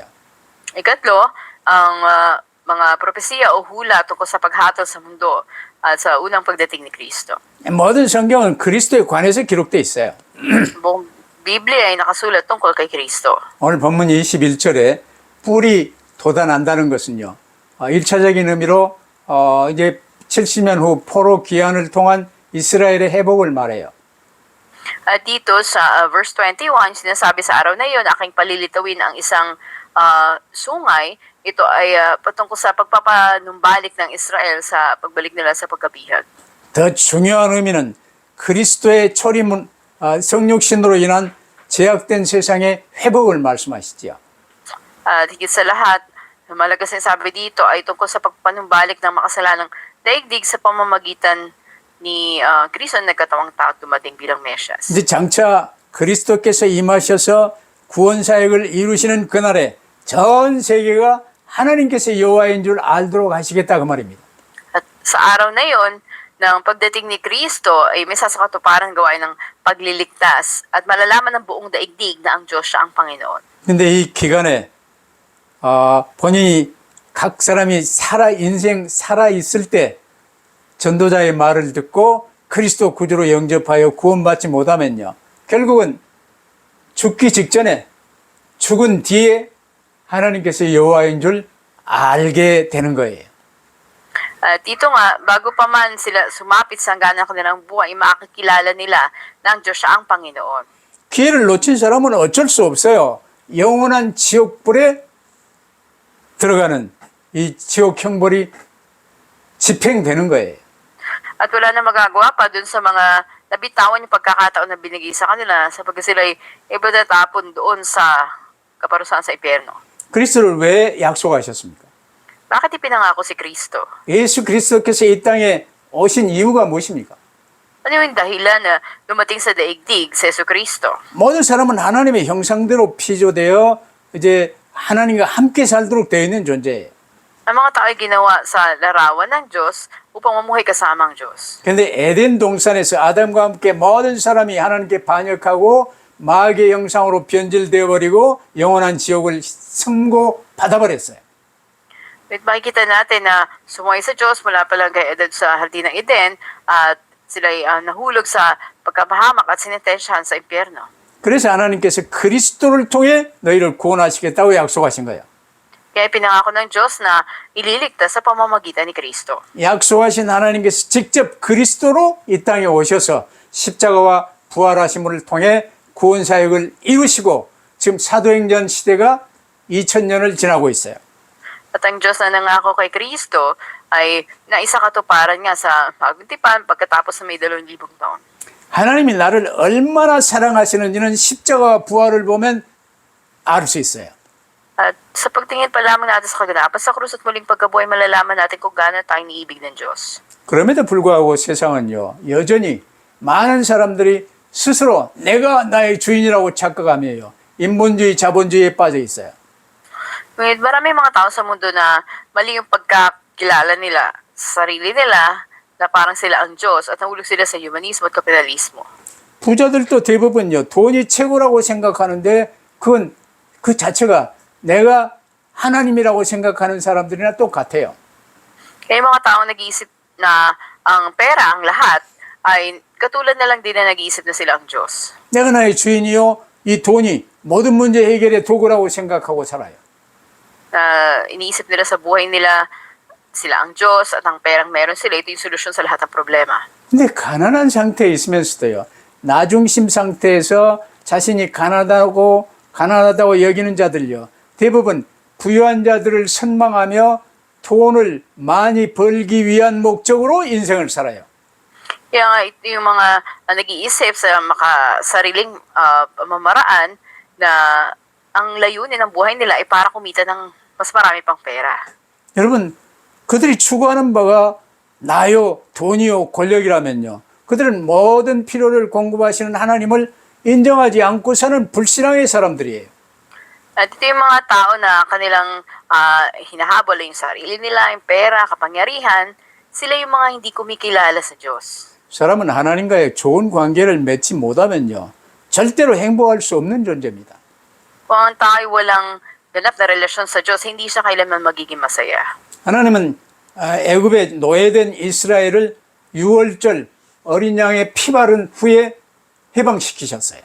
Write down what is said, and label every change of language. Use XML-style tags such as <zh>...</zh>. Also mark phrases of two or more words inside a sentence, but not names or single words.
<tl>Ikatlo, ang mga propesiya o hula tungkol sa paghatol sa mundo at sa unang pagdating ni Kristo.</tl> <ko>모든 성경은 그리스도에 관해서 기록되어 있어요.</ko> <tl>Buong Biblia ay nakasulat tungkol kay Kristo.</tl> <ko>오늘 본문 21절에 뿔이 돋아난다는 것은요, 1차적인 의미로 이제 70년 후 포로 기한을 통한 이스라엘의 회복을 말해요.</ko> <tl>At dito sa verse 21, sinasabi sa araw na iyon, aking palilitawin ang isang sungay. Ito ay patungkol sa pagpapanumbalik ng Israel sa pagbalik nila sa pagkabihag.</tl> <ko>더 중요한 의미는 그리스도의 초림, 성육신으로 인한 제약된 세상의 회복을 말씀하시죠.</ko> <tl>At higit sa lahat, malaga sinasabi dito ay tungkol sa pagpapanumbalik ng makasalanang daigdig sa pamamagitan ni Kristo na nagkatawang tao dumating bilang Mesyas.</tl> <ko>이제 장차 그리스도께서 임하셔서 구원 사역을 이루시는 그날에 전 세계가 하나님께서 여호와인 줄 알도록 하시겠다 그 말입니다.</ko> <tl>At sa araw na yon, ng pagdating ni Kristo ay may sasakatuparan gawain ng pagliligtas at malalaman ng buong daigdig na ang Diyos siya ang Panginoon.</tl> <ko>근데 이 기간에 본인이 각 사람이 인생 살아 있을 때 전도자의 말을 듣고 그리스도 구주로 영접하여 구원받지 못하면요, 결국은 죽기 직전에 죽은 뒤에 하나님께서 여호와인 줄 알게 되는 거예요.</ko> <tl>At dito nga, bago pa man sila sumapit sa hangganan ng kanilang buhay, makakilala nila na ang Diyos siya ang Panginoon.</tl> <ko>기회를 놓친 사람은 어쩔 수 없어요. 영원한 지옥불에 들어가는 이 지옥 형벌이 집행되는 거예요.</ko> <tl>At wala na magagawa pa dun sa mga nabitawan yung pagkakataon na binigay sa kanila sapagkat sila ay ibadatapon doon sa kaparusahan sa impyerno.</tl> <ko>그리스도를 왜 약속하셨습니까?</ko> <tl>Bakit ipinangako si Kristo?</tl> <ko>예수 그리스도께서 이 땅에 오신 이유가 무엇입니까?</ko> <tl>Ano yung dahilan na dumating sa daigdig sa Yesu Kristo?</tl> <ko>모든 사람은 하나님의 형상대로 피조되어 이제 하나님과 함께 살도록 되어 있는 존재예요.</ko> <tl>Ang mga tao ay ginawa sa larawan ng Diyos upang mamuhay kasama ang Diyos.</tl> <ko>그런데 에덴 동산에서 아담과 함께 모든 사람이 하나님께 반역하고 마귀의 형상으로 변질되어 버리고 영원한 지옥을 선고받아버렸어요.</ko> <tl>At makikita natin na sumuway sa Diyos mula pa lang kay Eden sa Hardin ng Eden at sila ay nahulog sa pagkapahamak at sinintensyahan sa impyerno.</tl> <ko>그래서 하나님께서 그리스도를 통해 너희를 구원하시겠다고 약속하신 거예요.</ko> <tl>Kaya pinangako ng Diyos na ililigtas sa pamamagitan ni Kristo.</tl> <ko>약속하신 하나님께서 직접 그리스도로 이 땅에 오셔서 십자가와 부활하심을 통해 구원 사역을 이루시고 지금 사도행전 시대가 2000년을 지나고 있어요.</ko> <tl>At ang Diyos na nangako kay Kristo ay naisakatuparan nga sa paguntipan pagkatapos ng may 2,000 taon.</tl> <ko>하나님이 나를 얼마나 사랑하시는지는 십자가와 부활을 보면 알 수 있어요.</ko> <tl>At sa pagtingin pa lamang natin sa kaganapan sa krus at muling pagkabuhay, malalaman natin kung gaano tayong niibig ng Diyos.</tl> <ko>그럼에도 불구하고 세상은요, 여전히 많은 사람들이 스스로 내가 나의 주인이라고 착각하며요, 인본주의, 자본주의에 빠져 있어요.</ko> <tl>Ngunit marami mga tao sa mundo na mali yung pagkakilala nila sa sarili nila na parang sila ang Diyos at nahulog sila sa humanismo at kapitalismo.</tl> <ko>부자들도 대부분요, 돈이 최고라고 생각하는데 그건 그 자체가 내가 하나님이라고 생각하는 사람들이나 똑같아요.</ko> <tl>Kaya yung mga tao nag-iisip na ang pera, ang lahat, ay katulad na lang din na nag-iisip na sila ang Diyos.</tl> <ko>내가 나의 주인이요, 이 돈이 모든 문제 해결의 도구라고 생각하고 살아요.</ko> <tl>Iniisip nila sa buhay nila, sila ang Diyos at ang perang meron sila, ito yung solusyon sa lahat ng problema.</tl> <ko>근데 가난한 상태에 있으면서도요, 나중심 상태에서 자신이 가난하다고 여기는 자들요, 대부분 부유한 자들을 선망하며 돈을 많이 벌기 위한 목적으로 인생을 살아요.</ko> <tl>Kaya nga ito yung mga nag-iisip sa makasariling pamamaraan na ang layunin ng buhay nila ay para kumita ng mas marami pang pera.</tl> <ko>여러분, 그들이 추구하는 바가 나요, 돈이요, 권력이라면요, 그들은 모든 필요를 공급하시는 하나님을 인정하지 않고서는 불신앙의 사람들이에요.</ko> <tl>At ito yung mga tao na kanilang hinahabol yung sarili nila, yung pera, kapangyarihan, sila yung mga hindi kumikilala sa Diyos.</tl> <ko>사람은 하나님과의 좋은 관계를 맺지 못하면요, 절대로 행복할 수 없는 존재입니다.</ko> <tl>Kung ang tao ay walang ganap na relasyon sa Diyos, hindi siya kailanman magiging masaya.</tl> <ko>하나님은 애굽에 노예된 이스라엘을 유월절 어린 양의 피 바른 후에 해방시키셨어요.</ko>